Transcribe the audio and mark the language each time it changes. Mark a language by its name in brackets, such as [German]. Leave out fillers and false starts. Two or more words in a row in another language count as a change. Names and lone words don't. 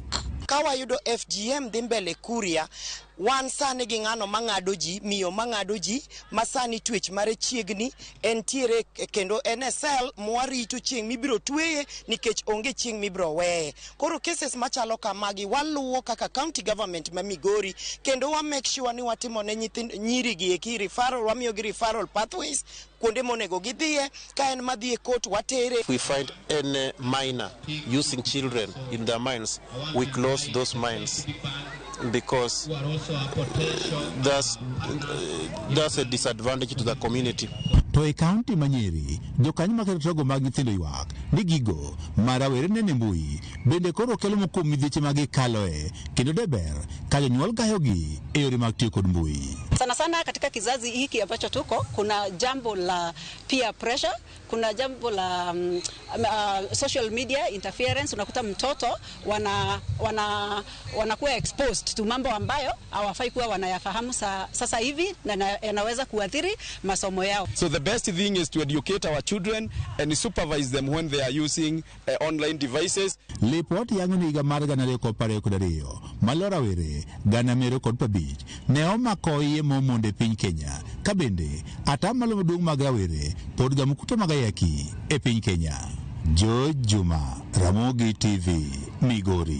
[Luo (Kenya and Tanzania)] Ka wayudo FGM dhi mbele Kuria, wan sani gi ng'ano mang'ado ji, miyo mang'ado ji, ma sani twech mare chiegni, entiere kendo NSL mwarito chieng' mibiro tweye nikech onge chieng' mibiro weye. Koro cases machalo kamagi waluwo kaka [English] county government [Luo (Kenya and Tanzania)] ma Migori kendo wa [English] make sure [Luo (Kenya and Tanzania)] ni watimo ne nyithindo nyiri gi eki referral, wamiyo gi [English] referral pathways [Luo (Kenya and Tanzania)] kuonde monego gidhiye, ka en madhi e court watere. [English] If we find any minor using children in their minds, we close those minds because that's a disadvantage to the community. [Luo (Kenya and Tanzania)] To e kaunti ma Nyeri, jokanyo ma kedo togo mag nyithindo ywak ni gigo ma rawere nene mbui bende koro kelo moko midhieche ma gikaloe kendo deber ka jonyuol gayogi e yore mag tiyo kod mbui. [Swahili] Sana sana katika kizazi hiki ambacho tuko kuna jambo la [English] peer pressure, [Swahili] kuna jambo la [English] social media interference. [Swahili] Unakuta mtoto wanakuwa exposed to mambo ambayo hawafai kuwa wanayafahamu sasa hivi na yanaweza kuathiri masomo yao. [English] So the best thing is to educate our children and supervise them when they are using online devices. [Luo (Kenya and Tanzania)] Lipot yango ni higa mar 2012 malora were gana mero kod pabich ne omako iye momonde piny Kenya ka bende atamalo maduong' mag rawere pod gamukuto magayaki e piny Kenya. Juma, Ramogi TV, Migori.